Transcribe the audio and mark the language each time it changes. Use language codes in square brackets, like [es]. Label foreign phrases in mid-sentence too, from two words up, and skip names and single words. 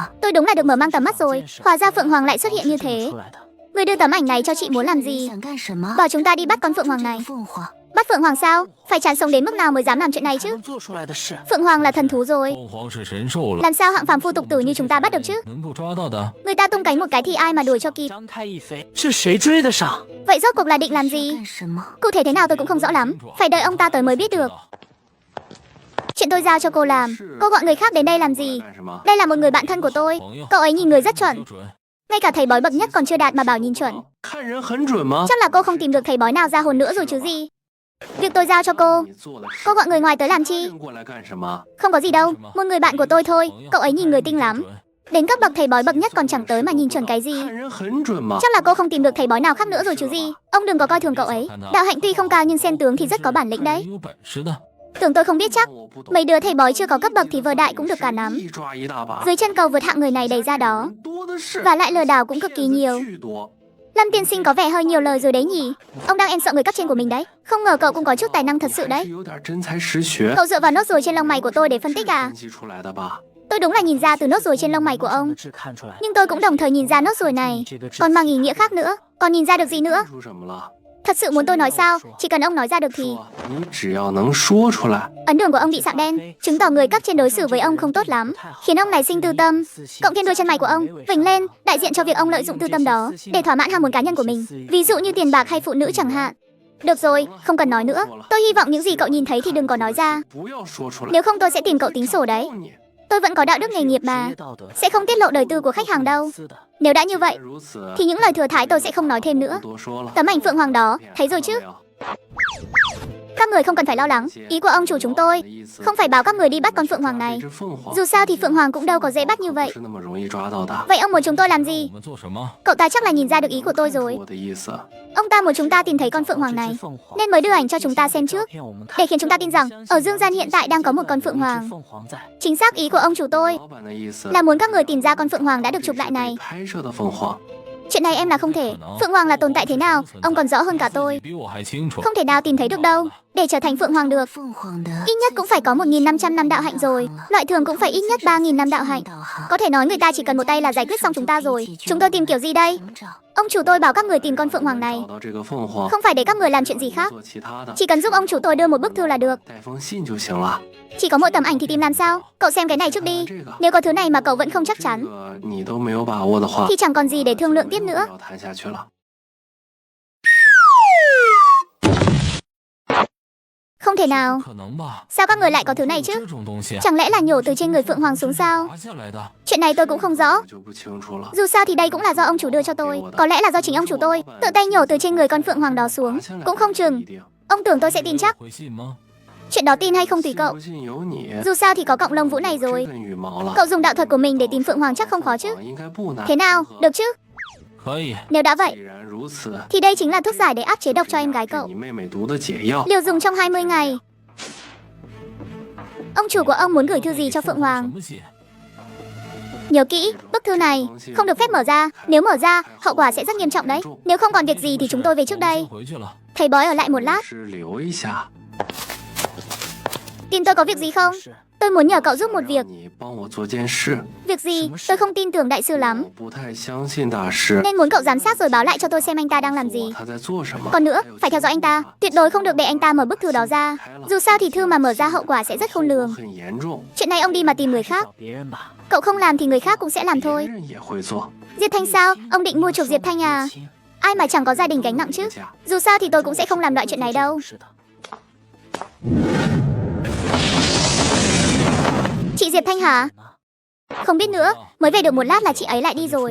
[vi] Tôi đúng là được mở mang tầm mắt rồi. Hóa ra Phượng Hoàng lại xuất hiện như thế. [zh] 出来的。 [vi] Người đưa tấm ảnh này cho chị muốn làm gì? [zh] 想干什么？ [vi] Bảo chúng ta đi bắt con Phượng Hoàng này. [zh] 凤凰。 [vi] Bắt Phượng Hoàng sao? Phải chán sống đến mức nào mới dám làm chuyện này [zh] 还 [vi] chứ? [zh] 能做出来的事， [vi] Phượng Hoàng là thần thú rồi. [zh] 凤凰是神兽了， [vi] Làm sao hạng phàm phu tục tử như chúng ta bắt được chứ? [zh] 能够抓到的。 [vi] Người ta tung cánh một cái thì ai mà đuổi cho kịp. [zh] 张开一飞，是谁追得上？ [vi] Vậy rốt cuộc là định làm gì? [zh] 干什么？ [vi] Cụ thể thế nào tôi cũng không rõ lắm. Phải đợi ông ta tới mới biết được. Chuyện tôi giao cho cô làm. Cô gọi người khác đến đây làm gì? [zh] 干什么？ [vi] Đây là một người bạn thân của tôi. [zh] 朋友。 [vi] Cậu ấy nhìn người rất chuẩn. [zh] 标准。 [vi] Ngay cả thầy bói bậc nhất còn chưa đạt mà bảo nhìn chuẩn. [zh] 看人很准吗？ [vi] Chắc là cô không tìm được thầy bói nào ra hồn nữa rồi chứ gì. Việc tôi giao cho cô. [zh] 你做了 [vi] Cô gọi người ngoài tới làm chi? [zh] 人过来干什么？ [vi] Không có gì đâu. Một người bạn của tôi thôi. Cậu ấy nhìn người tinh lắm. [zh] 准 [vi] Đến cấp bậc thầy bói bậc nhất còn chẳng tới mà nhìn chuẩn cái gì. [zh] 看人很准吗？ [vi] Chắc là cô không tìm được thầy bói nào khác nữa rồi chứ gì. Ông đừng có coi thường cậu ấy. Đạo hạnh tuy không cao nhưng xem tướng thì rất có bản lĩnh [zh] 看 [vi] đấy. [zh] 人有本事的。 [vi] Tưởng tôi không biết chắc. [zh] 我不懂。 [vi] Mấy đứa thầy bói chưa có cấp bậc thì vơ đại cũng được cả nắm. [zh] 一抓一大把， [vi] Dưới chân cầu vượt hạng người này đầy ra đó. [zh] 人多的是， [vi] Và lại lừa đảo cũng cực kỳ nhiều. [zh] 巨多。 [vi] Lâm tiên sinh có vẻ hơi nhiều lời rồi đấy nhỉ. Ông đang em sợ người cấp trên của mình đấy. Không ngờ cậu cũng có chút tài năng thật sự [zh] 还 [vi] đấy. [zh] 是有点真才实学 [vi] Cậu dựa vào nốt ruồi trên lông mày của tôi để phân tích à? [zh] 分析出来的吧？ [vi] Tôi đúng là nhìn ra từ nốt ruồi trên lông mày của ông. Nhưng tôi cũng đồng thời nhìn ra nốt ruồi này còn mang ý nghĩa khác nữa. Còn nhìn ra được gì nữa? [zh] 说什么了？ [vi] Thật sự muốn tôi nói sao? Chỉ cần ông nói ra được thì [zh] 说，你只要能说出来， [vi] ấn đường của ông bị sạm đen, chứng tỏ người cấp trên đối xử với ông không tốt lắm, khiến ông nảy sinh tư tâm. Cộng thêm đôi chân mày của ông vểnh lên, đại diện cho việc ông lợi dụng tư tâm đó để thỏa mãn ham muốn cá nhân của mình, ví dụ như tiền bạc hay phụ nữ chẳng hạn. Được rồi, không cần nói nữa. Tôi hy vọng những gì cậu nhìn thấy thì đừng có nói ra. [zh] 不要说出来。 [vi] Nếu không tôi sẽ tìm cậu tính sổ đấy. [zh] 你 [vi] Tôi vẫn có đạo đức nghề nghiệp mà, sẽ không tiết lộ đời tư của khách hàng đâu. Nếu đã như vậy [zh] 如此， [vi] thì những lời thừa thãi tôi sẽ không nói thêm nữa. [zh] 不多说了。 [vi] Tấm ảnh phượng hoàng đó, thấy rồi chứ? [zh] 看到没有 [vi] Các người không cần phải lo lắng. Ý của ông chủ chúng tôi [zh] 意思 [vi] không phải bảo các người đi bắt con phượng hoàng [zh] 抓 [vi] này. [zh] 这只凤凰 [vi] Dù sao thì phượng hoàng cũng đâu có dễ bắt như vậy. [zh] 不是那么容易抓到的。 [vi] Vậy ông muốn chúng tôi làm gì? [zh] 我们做什么？ [vi] Cậu ta chắc là nhìn ra được ý của tôi rồi. [zh] 我的意思， [vi] Ông ta muốn chúng ta tìm thấy con phượng hoàng này nên mới đưa ảnh cho chúng ta xem trước, để khiến chúng ta tin rằng ở dương gian hiện tại đang có một con phượng hoàng. Chính xác ý của ông chủ tôi [zh] 老板的意思 [vi] là muốn các người tìm ra con phượng hoàng đã được chụp lại này. [zh] 拍摄的凤凰， [vi] Chuyện này em là không thể. Phượng hoàng là tồn tại thế nào ông còn rõ hơn cả tôi. [zh] 比我还清楚。 [vi] Không thể nào tìm thấy được đâu. Để trở thành phượng hoàng được, [zh] 凤凰的 [vi] ít nhất cũng phải có 1.500 năm đạo hạnh rồi. Loại thường cũng phải ít nhất 3.000 năm đạo hạnh. [zh] 道行 [vi] Có thể nói người ta chỉ cần một tay là giải quyết xong chúng ta rồi. Chúng tôi tìm kiểu gì đây? [zh] 寻找 [vi] Ông chủ tôi bảo các người tìm con phượng hoàng này [zh] 找到这个凤凰， [vi] không phải để các người làm chuyện gì khác, [zh] 做其他的， [vi] chỉ cần giúp ông chủ tôi đưa một bức thư là được. [zh] 带封信就行了。 [vi] Chỉ có mỗi tấm ảnh thì tìm làm sao? Cậu xem cái này trước đi. [zh] 这个， [vi] Nếu có thứ này mà cậu vẫn không chắc [zh] 这 [vi] chắn [zh] 个你都没有把握的话， [vi] thì chẳng còn gì để thương lượng tiếp nữa. [zh] 要谈下去了。 [vi] Không thể nào. [zh] 可能吧？ [vi] Sao các người lại có thứ này [zh] 这 [vi] chứ? [zh] 种东西 [vi] Chẳng lẽ là nhổ từ trên người phượng hoàng xuống sao? [zh] 拔下来的。 [vi] Chuyện này tôi cũng không rõ. [zh] 我就不清楚了。 [vi] Dù sao thì đây cũng là do ông chủ đưa cho tôi. Có lẽ là do chính ông chủ tôi tự tay nhổ từ trên người con phượng hoàng đó xuống. [zh] 拔下来 [vi] Cũng không [zh] 不 [vi] chừng. [zh] 一定， [vi] Ông tưởng tôi sẽ tin chắc. [zh] 回信吗？ [vi] Chuyện đó tin hay không tùy [zh] 信 [vi] cậu. [zh] 不信由你。 [vi] Dù sao thì có cọng lông vũ này [zh] 这 [vi] rồi. [zh] 份羽毛了， [vi] Cậu dùng đạo thuật của mình để tìm phượng hoàng chắc không khó chứ? [zh] 应该不难。 [vi] Thế nào, được chứ? [zh] 可以。 [vi] Nếu đã vậy [zh] 既然如此， [vi] thì đây chính là thuốc giải để áp chế độc cho em gái [zh] 给 [vi] cậu. [zh] 你妹妹毒的解药。 [vi] Liều dùng trong 20 ngày. Ông chủ của ông muốn gửi thư gì cho phượng hoàng? [zh] 什么信？ [vi] Nhớ kỹ, bức thư này không được phép mở ra. Nếu mở ra, hậu quả sẽ rất nghiêm trọng đấy. Nếu không còn việc gì thì chúng tôi về trước [zh] 我 [vi] đây. [zh] 先回去了。 [vi] Thầy bói ở lại một lát. [zh] 是留一下， [vi] Tin tôi có việc gì không? Tôi muốn nhờ cậu giúp một [zh] 让 [vi] việc. [zh] 你帮我做件事。 [vi] Việc gì? Tôi không tin tưởng đại sư lắm, [zh] 我不太相信大师。 [vi] nên muốn cậu giám sát rồi báo lại cho tôi xem anh ta đang làm gì. [zh] 他在做什么？ [vi] Còn nữa, phải theo dõi anh ta. Tuyệt đối không được để anh ta mở bức thư đó ra. Dù sao thì thư mà mở ra hậu quả sẽ rất khôn lường. [zh] 很严重， [vi] Chuyện này ông đi mà tìm người khác. Cậu không làm thì người khác cũng sẽ làm [zh] 别 [vi] thôi. [zh] 人也会做。 [vi] Diệp Thanh sao? Ông định mua chuộc Diệp Thanh à? Ai mà chẳng có gia đình gánh nặng chứ. Dù sao thì tôi cũng sẽ không làm loại chuyện này đâu. Chị Diệp Thanh hả? Không biết nữa, mới về được một lát là chị ấy lại đi rồi.